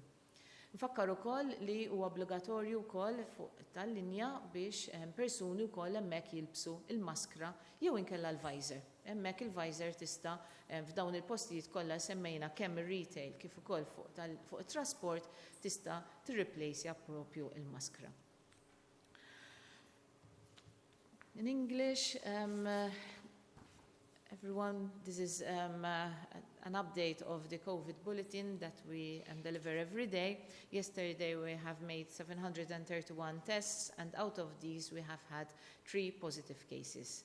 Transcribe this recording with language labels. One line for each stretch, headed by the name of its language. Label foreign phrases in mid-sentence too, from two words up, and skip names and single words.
Maltese: Nfakkar ukoll li huwa obbligatorju wkoll fuq tal-linja biex persuni wkoll hemmhekk jilbsu il-maskra jew inkella l-visor. Hemmhekk il-visor tista' f'dawn il-postijiet kollha semmejna kemm ir-retail kif ukoll fuq it-trasport tista' tirreplaceja propju il-maskra.
English: In English, everyone, this is an update of the COVID bulletin that we deliver every day. Yesterday we have made 731 tests, and out of these we have had 3 positive cases.